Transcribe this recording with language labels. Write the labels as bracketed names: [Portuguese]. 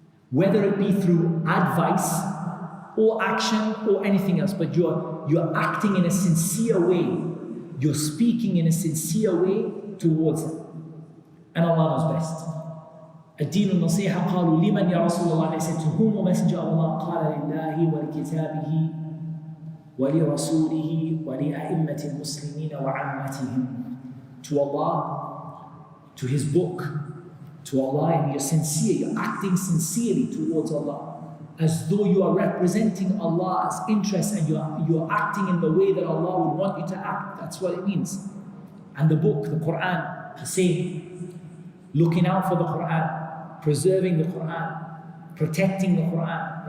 [English] Whether it be through advice or action or anything else, but you're acting in a sincere way. You're speaking in a sincere way towards them. And Allah knows best. [Arabic] الدين النصيحة قالوا لمن يا رسول الله. [English] They said, to whom, O Messenger of Allah? [Arabic] قال لله ولكتابه ولرسوله ولأئمة المسلمين وعامتهم. [English] To Allah, to His book, to Allah, and you're sincere, you're acting sincerely towards Allah, as though you are representing Allah's interests and you're acting in the way that Allah would want you to act. That's what it means. And the book, the Quran, the same. Looking out for the Quran, preserving the Quran, protecting the Quran.